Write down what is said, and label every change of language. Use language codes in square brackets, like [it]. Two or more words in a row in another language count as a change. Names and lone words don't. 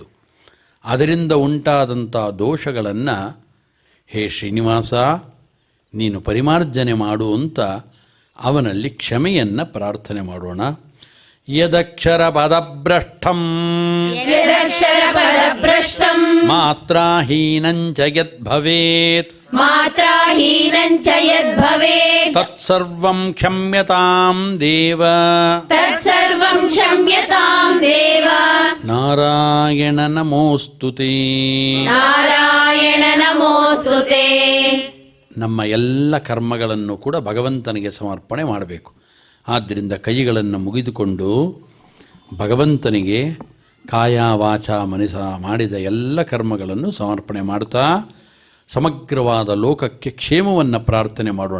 [kn] ಅದರಿಂದ ಉಂಟಾದಂಥ ದೋಷಗಳನ್ನು ಹೇ ಶ್ರೀನಿವಾಸ ನೀನು ಪರಿಮಾರ್ಜನೆ ಮಾಡು ಅಂತ ಅವನಲ್ಲಿ ಕ್ಷಮೆಯನ್ನು ಪ್ರಾರ್ಥನೆ ಮಾಡೋಣ. [sa] ಯದಕ್ಷರ ಪದಭ್ರಷ್ಟಂ ಯದಕ್ಷರ ಪದಭ್ರಷ್ಟಂ ಮಾತ್ರಾಹೀನಂಚ ಯದ್ಭವೇತ್ ಮಾತ್ರಾಹೀನಂಚ ಯದ್ಭವೇತ್ ತತ್ಸರ್ವಂ ಕ್ಷಮ್ಯತಾಂ ದೇವ ತತ್ಸರ್ವಂ ಕ್ಷಮ್ಯತಾಂ ದೇವ ನಾರಾಯಣ ನಮೋಸ್ತುತೇ. ನಾರಾಯಣ ನಮೋಸ್ತುತೇ. [kn] ನಮ್ಮ ಎಲ್ಲ ಕರ್ಮಗಳನ್ನು ಕೂಡ ಭಗವಂತನಿಗೆ ಸಮರ್ಪಣೆ ಮಾಡಬೇಕು. ಆದ್ದರಿಂದ ಕೈಗಳನ್ನು ಮುಗಿದುಕೊಂಡು ಭಗವಂತನಿಗೆ [sa] ಕಾಯ ವಾಚ ಮನಸ [kn] ಮಾಡಿದ ಎಲ್ಲ ಕರ್ಮಗಳನ್ನು ಸಮರ್ಪಣೆ ಮಾಡುತ್ತಾ ಸಮಗ್ರವಾದ ಲೋಕಕ್ಕೆ ಕ್ಷೇಮವನ್ನು ಪ್ರಾರ್ಥನೆ ಮಾಡೋಣ.